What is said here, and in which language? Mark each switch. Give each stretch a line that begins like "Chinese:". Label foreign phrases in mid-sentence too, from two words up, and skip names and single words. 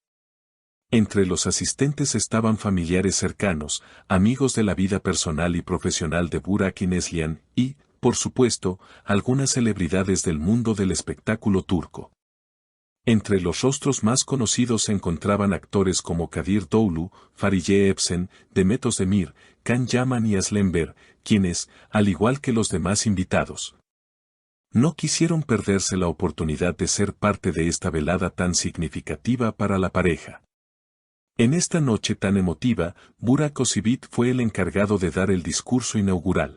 Spanish: Entre los asistentes estaban familiares cercanos, amigos de la vida personal y profesional de Burak y Neslihan, y, por supuesto, algunas celebridades del mundo del espectáculo turco. Entre los rostros más conocidos se encontraban actores como Kadir Doğulu, Fariye Evcen, Demet Özdemir, Can Yaman y Aslen Ber, quienes, al igual que los demás invitados, no quisieron perderse la oportunidad de ser parte de esta velada tan significativa para la pareja. En esta noche tan emotiva, Burak Özçivit fue el encargado de dar el discurso inaugural.